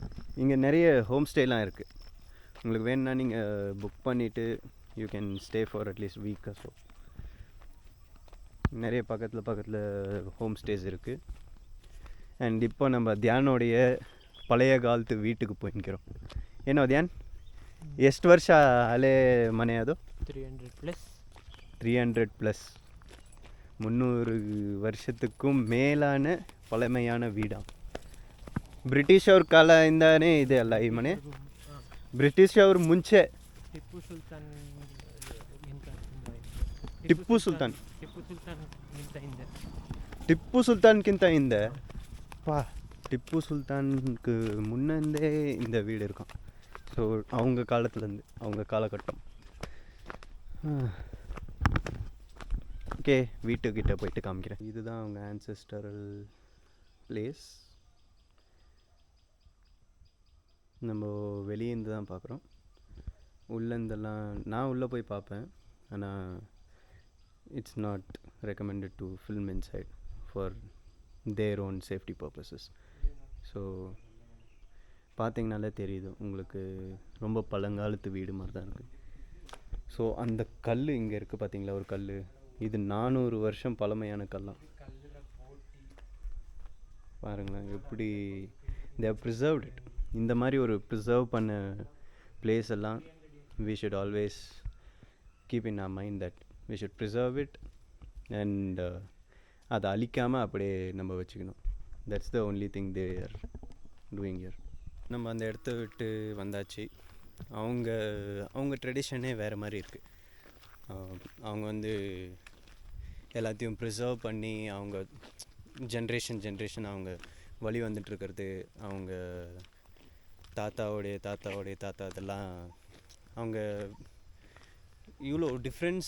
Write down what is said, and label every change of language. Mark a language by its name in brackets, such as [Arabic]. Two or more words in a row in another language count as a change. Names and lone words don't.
[Tamil] இங்கே நிறைய [English] home stays [Tamil] இருக்குது. உங்களுக்கு வேணும்னா நீங்கள் புக் பண்ணிவிட்டு [English] you can stay for atleast week. [Tamil] ஸோ நிறைய பக்கத்தில் [English] home stays [Tamil] இருக்குது. அண்ட் இப்போ நம்ம தியானோடைய பழைய காலத்து வீட்டுக்கு போய்க்கிறோம். [Kannada] ಏನೋ ಧ್ಯಾನ್, ಎಷ್ಟು ವರ್ಷ ಹಳೆ ಮನೆ ಅದು? [Tamil] 300+. 300 வருஷத்துக்கும் மேலான பழமையான வீடாம். [Kannada] ಬ್ರಿಟಿಷ್ ಅವ್ರ ಕಾಲದಿಂದನೇ ಇದೆ ಅಲ್ಲ ಈ ಮನೆ? ಬ್ರಿಟಿಷ್ ಅವ್ರ ಮುಂಚೆ ಟಿಪ್ಪು ಸುಲ್ತಾನ್ಗಿಂತ ಹಿಂದೆ ಟಿಪ್ಪು ಸುಲ್ತಾನ್க்கு [Tamil] முன்னே இந்த வீடு இருக்கும். ஸோ அவங்க காலத்துலேருந்து, அவங்க காலகட்டம். ஓகே, வீட்டுக்கிட்ட போயிட்டு காமிக்கிறேன். இதுதான் அவங்க [English] ancestral place. [Tamil] நம்ம வெளியேருந்து தான் பார்க்குறோம். உள்ளேருந்தெல்லாம் நான் உள்ளே போய் பார்ப்பேன். [English] ஆனால் It's not recommended to film inside for their own safety purposes. [Tamil] ஸோ பார்த்தீங்கனாலே தெரியுது உங்களுக்கு, ரொம்ப பழங்காலத்து வீடு மாதிரி தான் இருக்குது. ஸோ அந்த கல் இங்கே இருக்குது பார்த்தீங்களா, ஒரு கல். இது 400 வருஷம் பழமையான கல்லாம். பாருங்களேன் எப்படி [English] they have preserved it. [Tamil] இந்த மாதிரி ஒரு ப்ரிசர்வ் பண்ண பிளேஸ் எல்லாம் [English] we should always keep in our mind that we should preserve it and [Tamil] அதை அழிக்காமல் அப்படியே நம்ம வச்சுக்கணும். [English] that's the only thing they are doing here. [Tamil] நம்ம அந்த இடத்த விட்டு வந்தாச்சு. அவங்க ட்ரெடிஷனே வேறு மாதிரி இருக்குது. அவங்க வந்து எல்லாத்தையும் ப்ரிசர்வ் பண்ணி அவங்க ஜென்ரேஷன் அவங்க வழி வந்துட்டுருக்கிறது. அவங்க தாத்தாவோடைய தாத்தா அதெல்லாம் அவங்க இவ்வளோ டிஃப்ரென்ஸ்.